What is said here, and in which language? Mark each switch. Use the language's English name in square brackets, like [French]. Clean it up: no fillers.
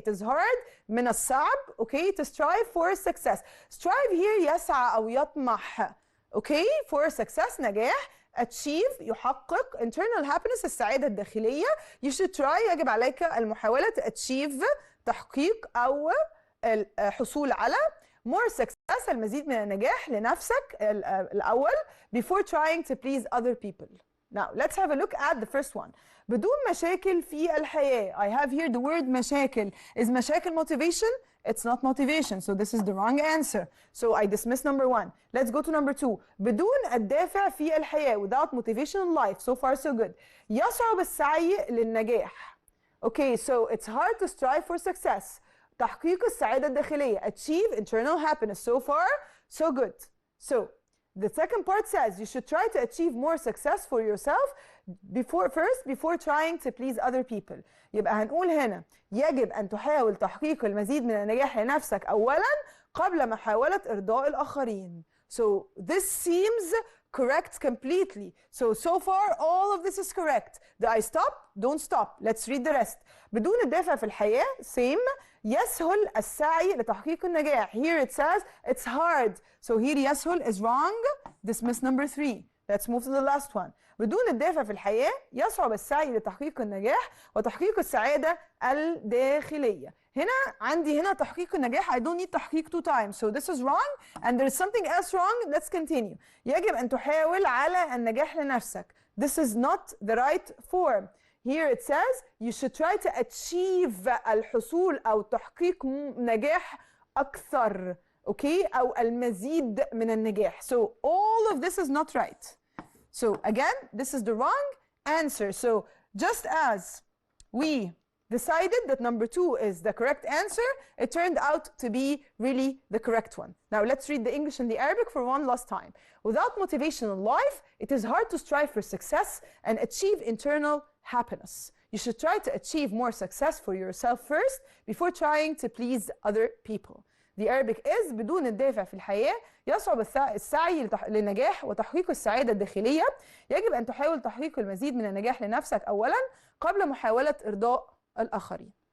[English] It is hard [Arabic] من الصعب, [English] okay, to strive for success. Strive here [Arabic] يسعى أو يطمح. [English] Okay, for success, نجاح. Achieve, يحقق. Internal happiness, [Arabic] السعادة الداخلية. [English] You should try, [Arabic] يجب عليك المحاولة [English] to achieve, [Arabic] تحقيق أو الحصول على. [English] More success, [Arabic] المزيد من النجاح لنفسك الأول [English] before trying to please other people. Now, let's have a look at the first one. [Arabic] بدون مشاكل في الحياة. [English] I have here the word مشاكل. Is مشاكل motivation? It's not motivation, so this is the wrong answer. So I dismiss number 1. Let's go to number 2. [Arabic] بدون الدافع في الحياة. [English] Without motivation in life. So far so good. [Arabic] يصعب السعي للنجاح. [English] Okay, so it's hard to strive for success. [Arabic] تحقيق السعادة الداخلية. [English] Achieve internal happiness. So far, so good. So, the second part says you should try to achieve more success for yourself before trying to please other people. [Arabic] يبقى هنقول هنا يجب أن تحاول تحقيق المزيد من النجاح لنفسك أولاً قبل محاولة إرضاء الآخرين. [English] So, this seems correct completely. So far, all of this is correct. Do I stop? Don't stop. Let's read the rest. [Arabic] بدون الدافع في الحياة, same. يسهل السعي لتحقيق النجاح. [English] Here it says it's hard. So here يسهل is wrong. Dismiss number 3. Let's move to the last one. [Arabic] بدون الدافع في الحياة يصعب السعي لتحقيق النجاح وتحقيق السعادة الداخلية. هنا تحقيق النجاح. [English] I don't need تحقيق 2 times. So this is wrong and there is something else wrong. Let's continue. [Arabic] يجب أن تحاول على النجاح لنفسك. [English] This is not the right form. Here it says you should try to achieve [Arabic] الحصول أو تحقيق نجاح أكثر. Okay? أو المزيد من النجاح. [English] So all of this is not right. So again, this is the wrong answer. So just as we decided that number 2 is the correct answer, it turned out to be really the correct one. Now let's read the English and the Arabic for one last time. Without motivation in life, it is hard to strive for success and achieve internal happiness. You should try to achieve more success for yourself first before trying to please other people. The Arabic is [Arabic] بدون الدافع في الحياة يصعب السعي للنجاح وتحقيق السعادة الداخلية. يجب أن تحاول تحقيق المزيد من النجاح لنفسك أولاً قبل محاولة إرضاء الآخرين.